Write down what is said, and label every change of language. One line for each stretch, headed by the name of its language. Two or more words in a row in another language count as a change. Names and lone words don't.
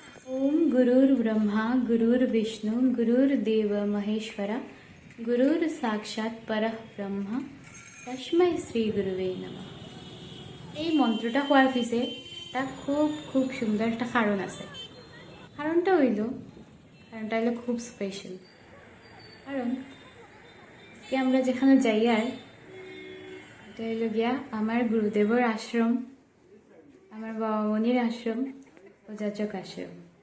Sanskrit: ओम गुरुर्ब्रह्मा गुरुर्विष्णु गुरुर्देव महेश्वरा गुरुर साक्षाৎ परः ब्रह्म तस्मै শ্রী গুরুবে নমঃ।
Bangla: এই মন্ত্রটা হওয়ার পিছে একটা খুব সুন্দর একটা কারণ আছে। কারণটা হইলো খুব স্পেশাল। কারণ আজকে আমরা যেখানে যাই আর এটা হইল গিয়া আমার গুরুদেবর আশ্রম, আমার বাবা মনির আশ্রম, অযাচক আশ্রম।